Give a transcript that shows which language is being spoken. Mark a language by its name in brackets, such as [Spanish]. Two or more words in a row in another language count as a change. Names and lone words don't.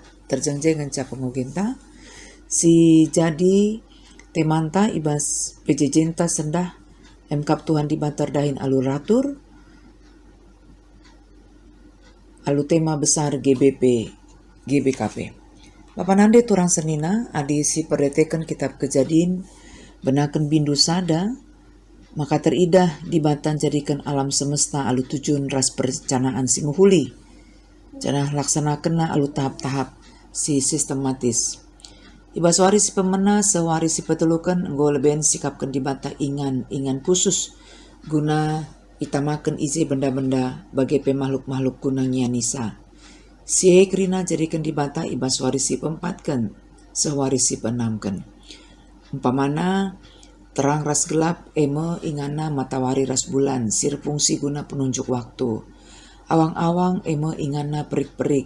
[Batak Karo] Terjengjeng enca pengugenta si jadi temanta ibas pejejenta sendah emkap Tuhan dibantar dahin alu ratur alu tema besar GBKP. Bapak nande turang senina adi si perdetekan kitab kejadian benakan bindu sada maka teridah dibatan jadikan [Indonesian] alam semesta [Batak Karo] alu tujuan ras perencanaan si muhuli jana laksanakan alu tahap-tahap si sistematis. Ibas wari si pemena sewari si petelukan enggo leben sikapkan dibata ingan khusus guna itamakan isi benda-benda bagi pemakhluk-makhluk gunanya nisa. Si kerina jadikan dibata ibas wari si pempatkan sewari si penamkan. Umpamana terang ras gelap ingana matahari ras bulan sir fungsi guna penunjuk waktu. Awang-awang ingana perik-perik.